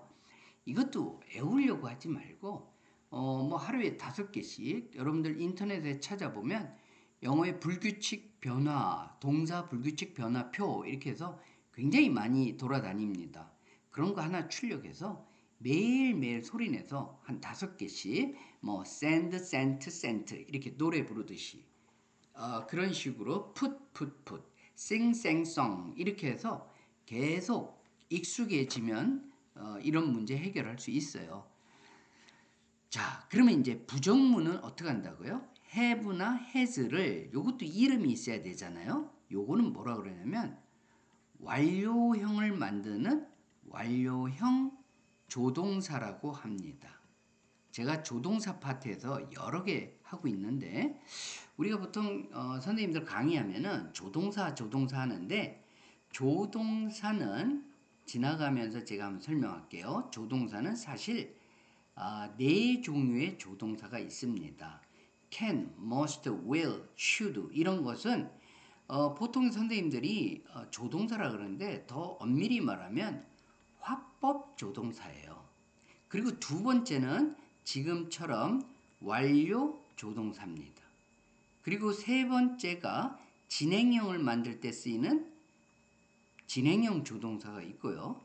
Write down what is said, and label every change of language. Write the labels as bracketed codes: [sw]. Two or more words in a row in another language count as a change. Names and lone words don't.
[ko] 이것도 애우려고 하지 말고 뭐 하루에 5개씩 여러분들 인터넷에 찾아보면 영어의 불규칙 변화, 동사 불규칙 변화표 이렇게 해서 굉장히 많이 돌아다닙니다. 그런 거 하나 출력해서 매일매일 소리내서 한 5개씩 뭐 [en] send, sent, sent [ko] 이렇게 노래 부르듯이 그런 식으로 [en] put, put, put, sing, sang, song [ko] 이렇게 해서 계속 익숙해지면 이런 문제 해결할 수 있어요. 자, 그러면 이제 부정문은 어떻게 한다고요? have나 has를 요것도 이름이 있어야 되잖아요. 요거는 뭐라 그러냐면 완료형을 만드는 완료형 조동사라고 합니다. 제가 조동사 파트에서 여러 개 하고 있는데 우리가 보통 선생님들 강의하면은 조동사 하는데 조동사는 지나가면서 제가 한번 설명할게요. 조동사는 사실 네 종류의 조동사가 있습니다. [en] can, must, will, should [ko] 이런 것은 보통 선생님들이 조동사라 그러는데 더 엄밀히 말하면 화법 조동사예요. 그리고 두 번째는 지금처럼 완료 조동사입니다. 그리고 세 번째가 진행형을 만들 때 쓰이는 진행형 조동사가 있고요.